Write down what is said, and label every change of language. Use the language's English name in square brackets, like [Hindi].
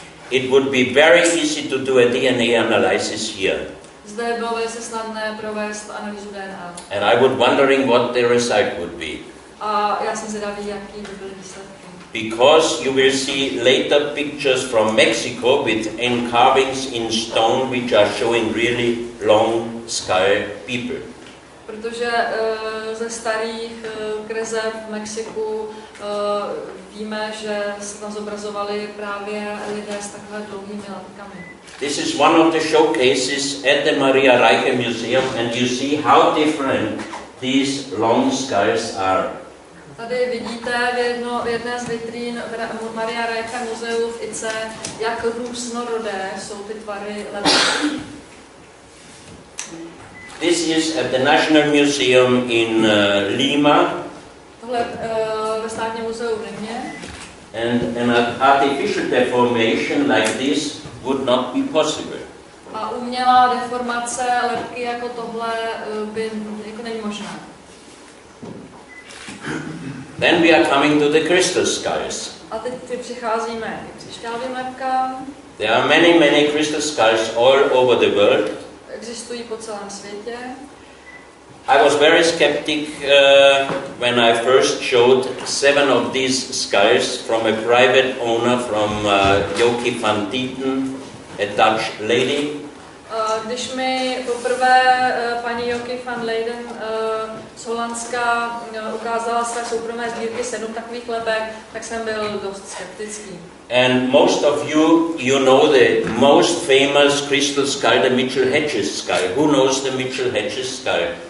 [English] It would be very easy to do a DNA analysis here. [Czech] Zde bylo velice snadné provést analýzu DNA. [English] And I was wondering what the result would be. [Czech] A já jsem zvědavý, jaký by byly výsledky. [English] Because you will see later pictures from Mexico with carvings in stone which are showing really long skull people. [Czech] Protože ze starých kreseb v Mexiku víme, že se tam zobrazovali právě lidé s takhle dlouhými lebkami. [English] This is one of the showcases at the Maria Reiche Museum, and you see how different these long skulls are. [Czech] Tady vidíte v jedné z vitrín Maria Reiche muzeu v Ice, jak různorodé jsou ty tvary lebek. [English] This is at the National Museum in Lima. [Czech] Tohle ve státním muzeu v Limě. [English] And an artificial deformation like this would not be possible. [Czech] A umělá deformace lebky jako tohle by jako není možná. [English] Then we are coming to the crystal skulls. [Czech] A teď přicházíme k křišťálovým lebkám. [English] There are many crystal skulls all over the world. [Czech] Existují po celém světě. [English] I was very skeptic when I first showed 7 of these skulls from a private owner from Joki van Dieten, a Dutch lady. [Czech] Když mi poprvé paní Joki van Leiden z Holandska ukázala své soukromé sbírky 7 takových lebek, tak jsem byl dost skeptický. [English] And most of you know the most famous crystal skull, the Mitchell-Hedges skull. Who knows the Mitchell-Hedges skull?